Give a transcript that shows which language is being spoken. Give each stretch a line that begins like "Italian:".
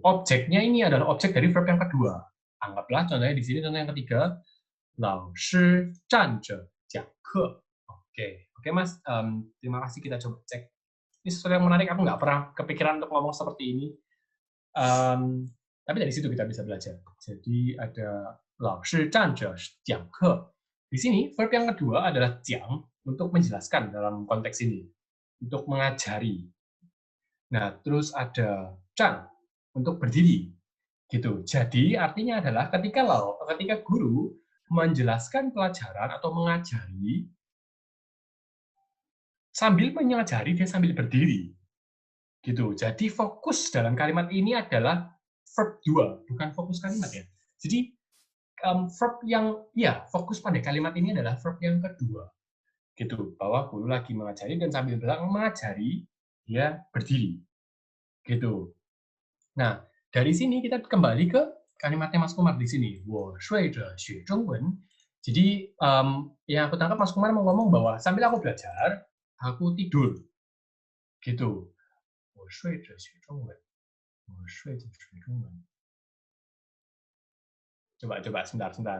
Indonesian: Objeknya ini adalah objek dari verb yang kedua. Anggaplah contohnya di sini contoh yang ketiga,
Chinese: 老师站着讲课.
Indonesian: Oke, Mas. Terima kasih, kita coba cek. Ini sesuatu yang menarik, aku nggak pernah kepikiran untuk ngomong seperti ini. Tapi dari situ kita bisa belajar. Jadi ada
Chinese: 老师站着讲课.
Indonesian: Di sini verb yang kedua adalah 讲 untuk menjelaskan dalam konteks ini, untuk mengajari. Nah, terus ada 站 untuk berdiri. Gitu. Jadi artinya adalah ketika guru menjelaskan pelajaran atau mengajari, sambil mengajari dia sambil berdiri. Gitu. Jadi fokus dalam kalimat ini adalah verb 2, bukan fokus kalimat ya. Jadi verb yang fokus pada kalimat ini adalah verb yang kedua. Gitu. Bahwa guru lagi mengajari dan sambil mengajari dia berdiri. Gitu. Nah, dari sini kita kembali ke kalimatnya Mas Kumar di sini.
Chinese: 我睡着学中文.
Indonesian: Jadi yang aku tangkap Mas Kumar mau ngomong bahwa sambil aku belajar, aku tidur. Gitu.
Chinese: 我睡着学中文. 我睡着学中文.
Indonesian: Coba sebentar.